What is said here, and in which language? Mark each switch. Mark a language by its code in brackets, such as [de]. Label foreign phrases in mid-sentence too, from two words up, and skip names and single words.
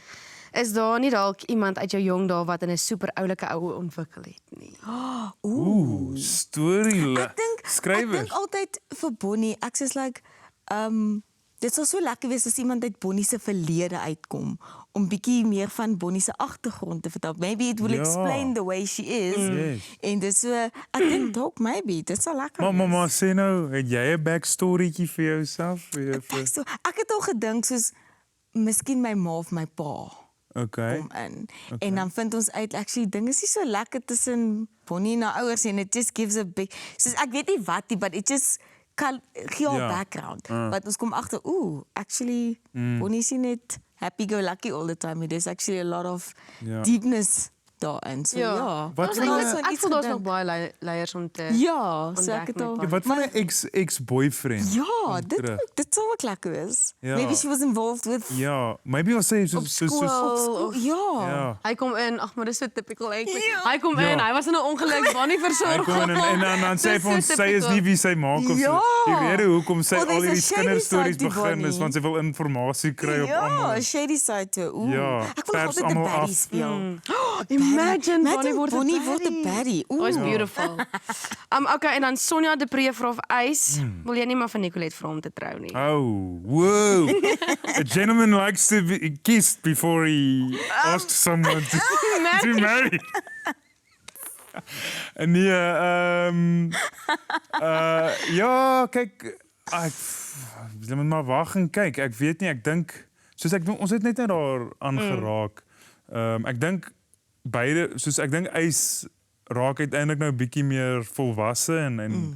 [af] Is daar nie dalk iemand uit jou jong dae wat in 'n super oulike oue ontwikkel het nie? Storie. Ek dink Skrywers. altyd vir Bonnie, ek sê like dit sou so lekker wees as iemand uit Bonnie se verlede uitkom om bietjie meer van Bonnie se agtergrond te vertel. [en] Maybe it will [af] Ja. [en] explain the way she is. Yes. [af] En dis so ek dink dalk maybe dit sal lekker. Maar sê nou, het jy 'n backstorytjie vir jouself? Ek het al gedink soos miskien my ma of my pa Okay. kom in. En dan vind ons uit actually dinge is nie so lekker tussen Bonnie en haar ouers en [en] it just gives a big [af] soos ek weet nie wat nie, [en] but it just [af] gee haar Ja. background. But ons kom agter, actually Bonnie is nie net [en] happy go lucky all the time. There's actually a lot of [af] Ja. deepness daarin. So ja. Wat Ons van dink- 'n- ek voel daar's nog baie leiers om te Ja, so ek het ontdek al met Wat van 'n ex-boyfriend? Ja, terug. dit sou ook lekker wees. Ja. [en] Maybe she was involved with [af] Ja, maybe ons sê op skool. ja. Ja. Hy kom in, ag maar dis so typical eintlik. Ja. Hy kom in, hy was in 'n ongeluk, waar nie Hy versorg kom in en dan sê Dis vir ons so sy is typical. nie wie sy maak of Ja. so. Die rede hoekom sy Oh, al [en] there's a [af] hierdie [en] shady [af] kinderstories [en] side to [af] begin is [en] Bonnie. [af] want sy wil inligting kry op Ja, almal. [en] shady side toe. [af] Ja, Ek wil pers altyd 'n almal baddie af. speel. Imagine Bonnie word 'n Bonnie word 'n baddie. [en] Oh, it's beautiful. [af] Okay, en dan Sonja de Pre vra of ys, wil jy nie maar van Nicolette vra om te trou nie? [en] Oh, whoa. A gentleman likes to be kissed before he asks someone to marry. [af] Nee, ja, kyk, jy moet maar wag en kyk. Ek weet nie, ek dink soos ons het net daar aangeraak. Ek dink beide, soos ek dink Ys raak uiteindelik nou 'n bietjie meer volwasse en